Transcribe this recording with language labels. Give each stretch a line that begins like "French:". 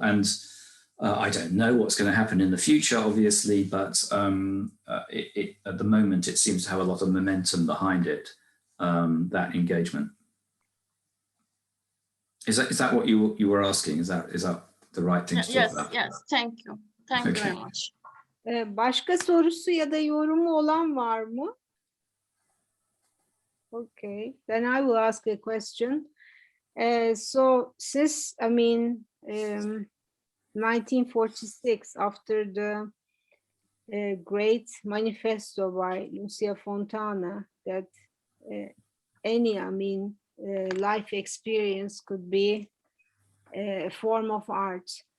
English: And I don't know what's going to happen in the future, obviously, but at the moment, it seems to have a lot of momentum behind it, that engagement. Is that what you were asking? Is that the right thing to talk about? Yes, thank you. Thank you very much.
Turkish: Başka sorusu ya da yorumu olan var mı?
English: Okay, then I will ask a question. So since, I mean, 1946, after the great manifesto by Lucia Fontana, that any, I mean, life experience could be a form of art.